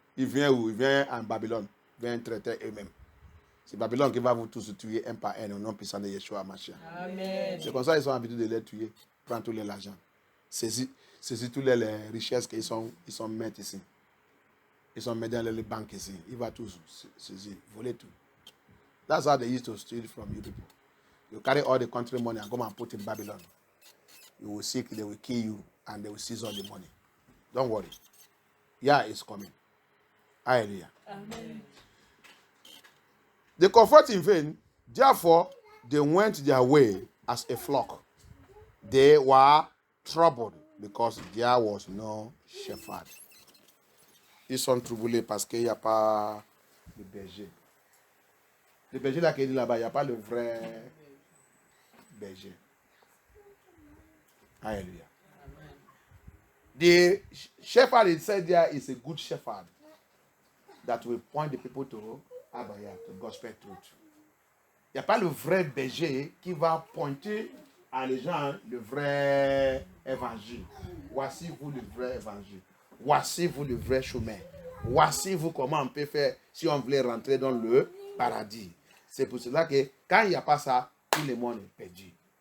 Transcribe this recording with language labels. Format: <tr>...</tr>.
<fr>Ils viennent où? Ils viennent en Babylone. Ils viennent traiter eux-mêmes. C'est Babylone qui va vous tous tuer un par un au nom puissant de Yeshua Mashiach. Amen. C'est comme ça qu'ils sont habitués de les tuer. Prendre tout l'argent. Saisis toutes les richesses qu'ils sont mettent ici. Ils sont mis dans les banques ici. Ils vont tous saisir, voler tout.</fr> <en>That's how they used to steal from you people. You carry all the country money and come and put in Babylon. You will seek, they will kill you, and they will seize all the money. Don't worry. Yeah, it's coming. Hallelujah. Amen. They comfort in vain, therefore they went their way as a flock. They were troubled because there was no shepherd.</en> <fr>Ils sont troublés parce qu'il n'y a pas de berger. Le berger là qui est là-bas, il n'y a pas le vrai berger. Hallelujah.</fr> <en>The shepherd it said there is a good shepherd that will point the people to Abaya, to gospel truth.</en> <fr>Il n'y a pas le vrai berger qui va pointer à les gens le vrai évangile. Voici vous le vrai évangile. Voici vous le vrai chemin. Voici vous comment on peut faire si on voulait rentrer dans le paradis. C'est pour cela que quand il n'y a pas ça, tout le monde est perdu.</fr>